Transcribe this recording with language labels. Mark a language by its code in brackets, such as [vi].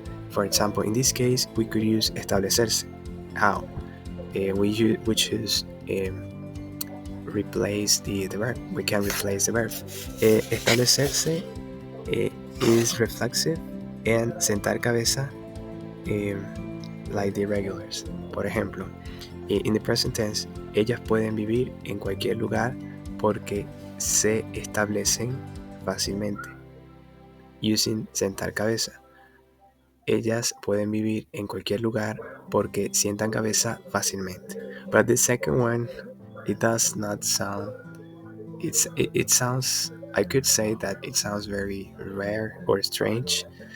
[en] For example, in this case, we could use establecerse. How? We choose replace the verb. We can replace the verb. Establecerse is reflexive, and sentar cabeza like the regulars. [es] Por ejemplo, [en] in the present tense, [es] ellas pueden vivir en cualquier lugar porque se establecen fácilmente. [en] Using [es] sentar cabeza. Ellas pueden vivir en cualquier lugar porque sientan cabeza fácilmente. [en] But the second one, it does not sound, it sounds, I could say that it sounds very rare or strange.